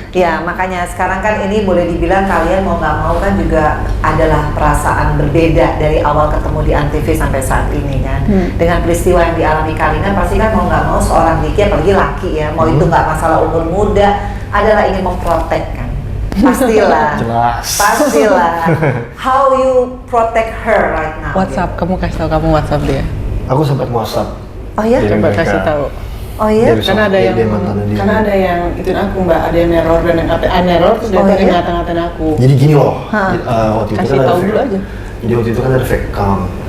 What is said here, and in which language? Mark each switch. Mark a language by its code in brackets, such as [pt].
[id] Ya makanya sekarang kan ini boleh dibilang kalian mau nggak mau kan juga adalah perasaan berbeda dari awal ketemu di Antv sampai saat ini kan. Dengan peristiwa yang dialami Kalina pasti kan mau nggak mau seorang Ricky apalagi laki ya, mau itu nggak masalah umur muda, adalah ingin memprotek kan. Pastilah. Jelas. Pastilah. [en] How you protect her right now? [id] WhatsApp, kamu kasih tahu kamu WhatsApp dia. Aku sempat WhatsApp. Oh ya? Coba kasih tahu. Oh iya? Karena ada yang ituin aku Mbak, ada yang error dan yang error terus dia tuh ngata-ngatain aku. Jadi gini loh, waktu itu kasih kan tahu dulu aja. Jadi waktu itu kan ada fake account.